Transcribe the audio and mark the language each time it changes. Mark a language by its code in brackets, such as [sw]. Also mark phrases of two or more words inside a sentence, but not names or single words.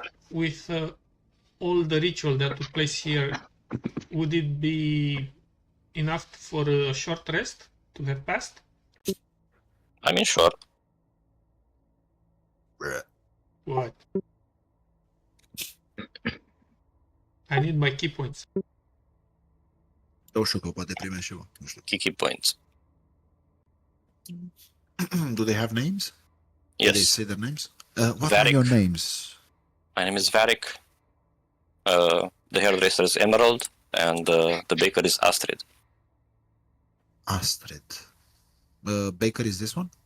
[en] with all the ritual that took place here, would it be enough for a short rest to have passed? I mean, sure. What? I need my key points. [ro] Eu știu că poate primești și eu. Nu știu. [en] Key points. Do they have names? Do they Yes. say their names? What are Varric. your names? My name is Varric. The hairdresser is Emerald, and the baker is Astrid. Astrid. Baker is this one?